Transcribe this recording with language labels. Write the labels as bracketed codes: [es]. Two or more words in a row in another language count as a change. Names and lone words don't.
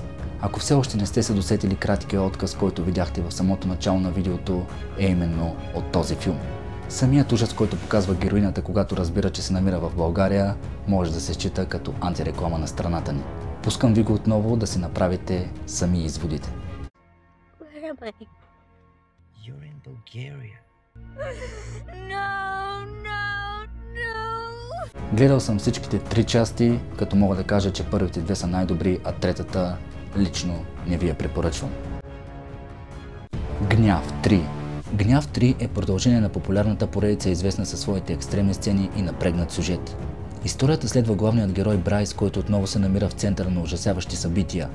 [bg] Ако все още не сте се досетили краткия отказ, който видяхте в самото начало на видеото, е именно от този филм. Самият ужас, който показва героинята, когато разбира, че се намира в България, може да се счита като антиреклама на страната ни. Пускам ви го отново да си направите сами изводите. [en] Where am I? You're in Bulgaria. No, no, no. [bg] Гледал съм всичките 3 части, като мога да кажа, че първите 2 са най-добри, а третата лично не ви я препоръчвам. Гняв 3. Гняв 3 е продължение на популярната поредица, известна със своите екстремни сцени и напрегнат сюжет. Историята следва главният герой Брайс, който отново се намира в центъра на ужасяващи събития.